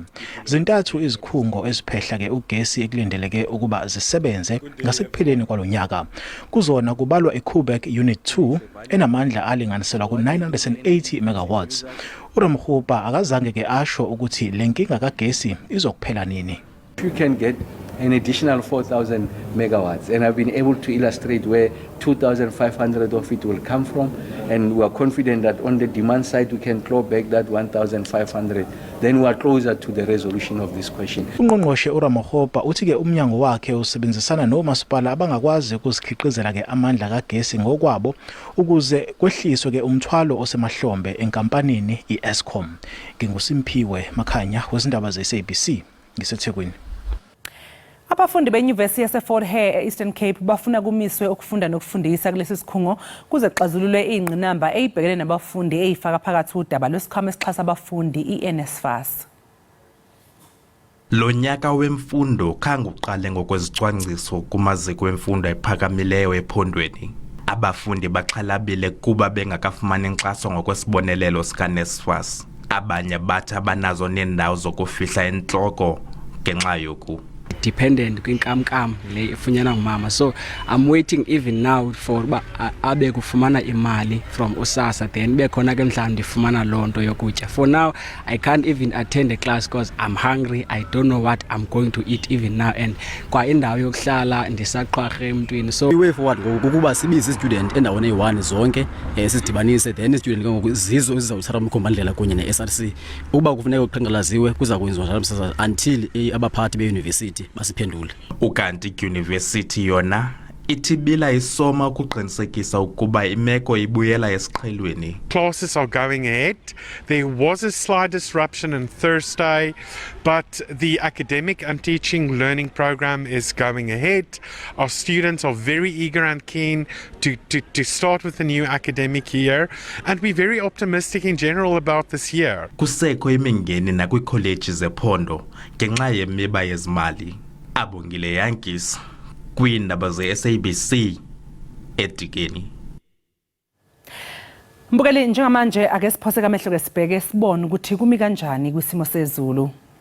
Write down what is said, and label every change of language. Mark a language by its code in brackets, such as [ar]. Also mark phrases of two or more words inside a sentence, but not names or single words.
[zu] Zintathu izikhungo eziphehla ugesi ekulindeleke ukuba zisebenze ngasekupheleni kwalonyaka. Kuzona kubalwa iKubek Unit 2 enamandla alinganiselwa ku980 megawatts. uRamokgopa akazange asho ukuthi lenkinga kagesi izokuphela nini. [en] You can get an additional 4,000 megawatts, and I've been able to illustrate where 2,500 of it will come from, and we are confident that on the demand side we can claw back that 1,500. Then we are closer to the resolution of this question. [zu] Ungqongqoshe uRamokgopa uthi umnyango wakhe usebenzisana nomasipala abangakwazi ukuzikhiqizela amandla kagesi ngokwabo ukuze kwehliswe umthwalo osemahlombe enkampanini iEskom. NginguSimpiwe Makhanya wezindaba zeSABC ngiseThekwini. Abafundi benyuvesi yaseFort Hare eEastern Cape bafuna kumiswe ukufunda nokufundisa kulesi sikhungo kuze kuxazululwe ingqinamba eyibhekene nabafundi eyifaka phakathi udaba lwesikhwama esixhasa abafundi iNSFAS. [xh] Lo nyaka wemfundo khange uqale ngokwezicwangciso kumaziko emfundo ephakamileyo ephondweni. Abafundi baxhalabile kuba bengakafumani inkxaso ngokwesibonelelo sikaNSFAS. Abanye bathi abanazo nendawo zokufihla entloko ngenxa yoku dependent kwinkamnkam le ifunyanwa ngumama, [en] so I'm waiting even now for [xh] uba abe kufumana imali from usasa then bekhona ke mhlawumbi ndifumana loo nto yokutya. [en] For now I can't even attend a class because I'm hungry. I don't know what I'm going to eat even now, and [xh] kwa indawo yokuhlala ndisaqhwarhe emntwini. [en] So way forward [xh] ngokuba sibize student endaweni eyi-1 zonke sidibanise then student ngoku zizo ezizawuthatha umkhombandlela kunye ne-SRC uba kufuneka kuqhankqalaziwe kuza kwenziwa njalo until abaphathi beuniversity basiphendule. Ukanti idyunivesithi yona itibila isoma ukuqinisekisa ukuba imeko ibuyela esiqhelweni. [en] Classes are going ahead. There was a slight disruption on Thursday, but the academic and teaching learning program is going ahead. Our students are very eager and keen to start with the new academic year, and we're very optimistic in general about this year. [xh] Kusekho imingeni nakwikholeji zephondo ngenxa yemiba yezimali. Abongile Yankees kwiindaba ze-SABC eDikeni. [zu] Mbukeli njengamanje ake siphose kamehlo ke sibheke sibone ukuthi kumi kanjani kwisimo sezulu.